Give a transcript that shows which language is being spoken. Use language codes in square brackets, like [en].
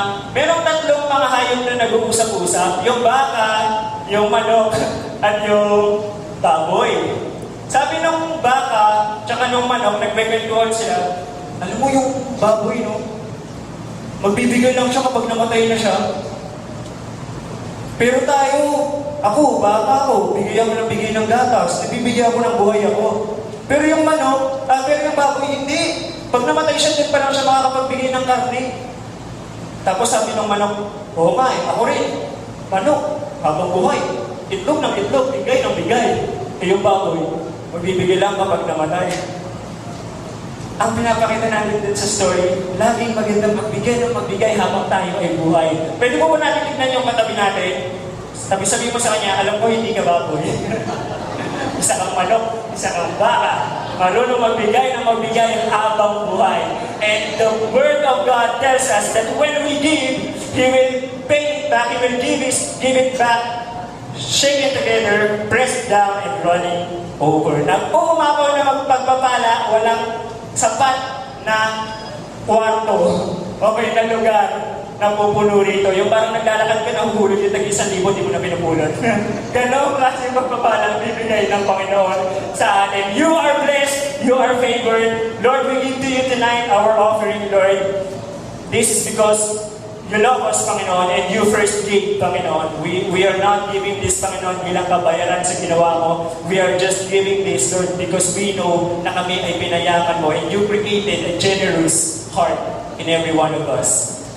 [tl] Merong tatlong mga hayop na nag-uusap-usap. Yung baka, yung manok, at yung baboy. Sabi nung baka, tsaka nung manok, nagkwentuhan sila, alam mo yung baboy, no? Magbibigay lang siya kapag namatay na siya. Pero tayo, ako, baka ako, bigyan ko ng bigay ng gatas, nabibigyan ko ng buhay ako. Pero yung manok, pero yung baboy, hindi. Pag namatay siya, din pa lang siya makakapagbigay ng karne. Tapos sabi ng manok, oo nga ako rin. Manok, habang buhay. Itlog ng itlog, bigay ng bigay. Eh yung baboy, magbibigay lang kapag namatay. Ang pinapakita natin din sa story, laging magandang magbigay ng magbigay habang tayo ay buhay. Pwede mo ba natin tignan yung katabi natin? Sabi mo sa kanya, alam ko hindi ka baboy. Isa kang manok, isa kang baka. Marunong magbigay ng magbigay habang buhay. [en] And the Word of God tells us that when we give, He will pay it back, He will give it back, shake it together, press it down, and running over. [tl] Na kung umapaw na magpagpapala, walang sapat na kwarto, okay na lugar na pupuno rito. Yung parang naglalakad ka na uhulog yung tag-1,000, di mo na pinupulot. Ganon kasi magpapalang bibigay ng Panginoon sa atin. [en] You are blessed, you are favored. Lord, we give to you tonight our offering, Lord. This is because you love us, Panginoon, and you first gave, Panginoon. We are not giving this, Panginoon, [tl] bilang kabayaran sa ginawa mo. [en] We are just giving this, Lord, because we know [tl] na kami ay pinayaman mo, [en] and you created a generous heart in every one of us.